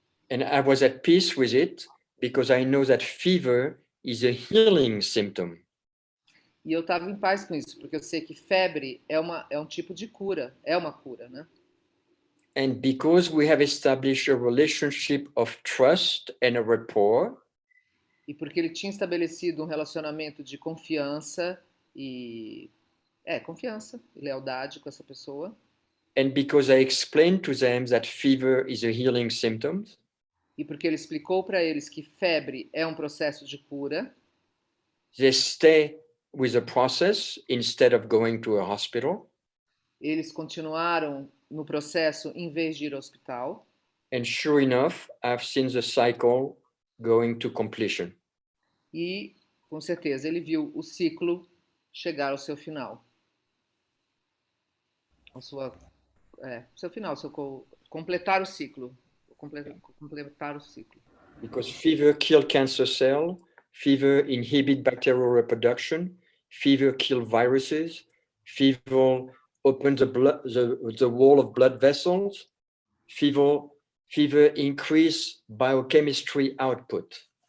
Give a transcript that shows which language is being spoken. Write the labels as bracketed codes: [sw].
[en] And I was at peace with it because I know that fever is a healing symptom. [pt] E eu estava em paz com isso, porque eu sei que febre é um tipo de cura, é uma cura, né? [en] And because we have established a relationship of trust and a rapport, [pt] e porque ele tinha estabelecido um relacionamento de confiança e lealdade com essa pessoa. [en] And because I explained to them that fever is a healing symptom, [pt] e porque ele explicou para eles que febre é um processo de cura, [en] they stay with the process instead of going to a hospital. [pt] Eles continuaram no processo em vez de ir ao hospital. [en] And sure enough, I've seen the cycle going to completion. [pt] E, com certeza, ele viu o ciclo chegar ao seu final. Seu final, completar o ciclo. Completar o ciclo. [en] Because fever kills cancer cell, fever inhibit bacterial reproduction, fever kills viruses, fever opens the wall of blood vessels, fever increase biochemistry output.